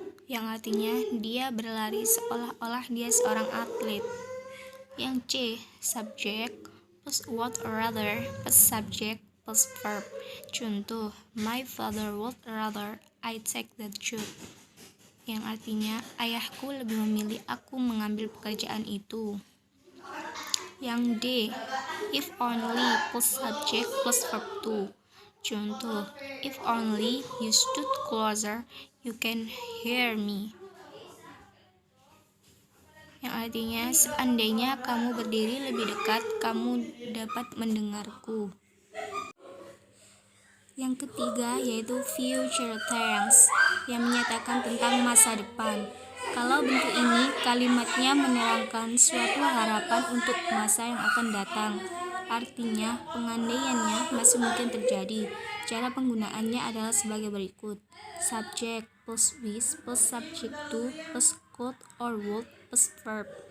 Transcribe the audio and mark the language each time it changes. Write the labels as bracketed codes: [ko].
[id] Yang artinya, dia berlari seolah-olah dia seorang atlet. Yang C, [en] subject plus would rather plus subject plus verb. [id] Contoh, [en] my father would rather I take that job. [id] Yang artinya, ayahku lebih memilih aku mengambil pekerjaan itu. Yang D, [en] if only plus subject plus verb to. [id] Contoh, [en] if only you stood closer, you can hear me. [id] Yang artinya, seandainya kamu berdiri lebih dekat, kamu dapat mendengarku. Yang ketiga yaitu future tense yang menyatakan tentang masa depan. Kalau bentuk ini kalimatnya menerangkan suatu harapan untuk masa yang akan datang. Artinya pengandaiannya masih mungkin terjadi. Cara penggunaannya adalah sebagai berikut. [en] Subject plus wish plus subject to plus could or would plus verb.